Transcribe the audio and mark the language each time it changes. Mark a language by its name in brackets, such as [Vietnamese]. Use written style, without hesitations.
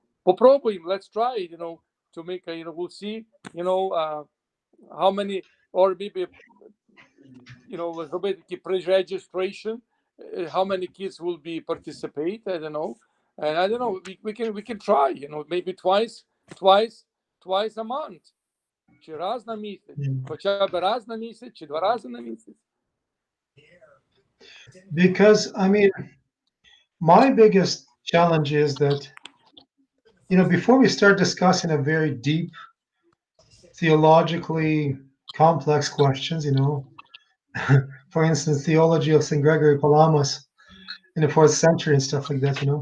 [Ukrainian] Попробуємо, [English] let's try, to make we'll see, how many, or maybe, [Ukrainian] зробити такі [English] pre-registration, how many kids will be participate, I don't know. And I don't know, we can try, maybe twice a month. [Ukrainian] Чи раз на місяць, хоча б раз на місяць, чи 2 рази на місяць. [English] Because, my biggest challenge is that, before we start discussing a very deep, theologically complex questions, for instance, theology of St. Gregory Palamas in the 4th century and stuff like that,